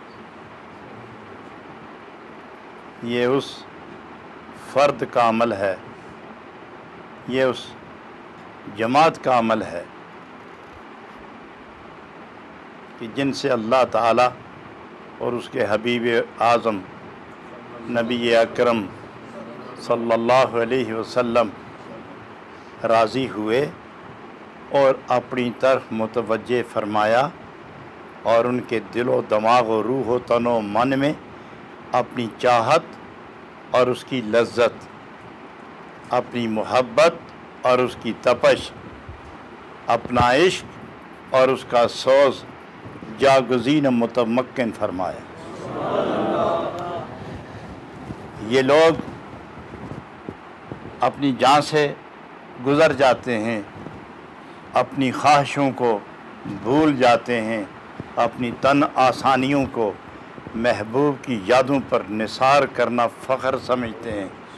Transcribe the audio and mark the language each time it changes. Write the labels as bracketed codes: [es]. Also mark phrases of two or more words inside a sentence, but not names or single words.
[ur] یہ اس فرد کا عمل ہے، یہ اس جماعت کا عمل ہے کہ جن سے اللہ تعالیٰ اور اس کے حبیب اعظم نبی اکرم [ar] صلی اللہ علیہ وسلم [ur] راضی ہوئے اور اپنی طرف متوجہ فرمایا، اور ان کے دل و دماغ و روح و تن و من میں اپنی چاہت اور اس کی لذت، اپنی محبت اور اس کی تپش، اپنا عشق اور اس کا سوز جاگزین متمکن فرمایا۔ یہ لوگ اپنی جان سے گزر جاتے ہیں، اپنی خواہشوں کو بھول جاتے ہیں، اپنی تن آسانیوں کو محبوب کی یادوں پر نثار کرنا فخر سمجھتے ہیں۔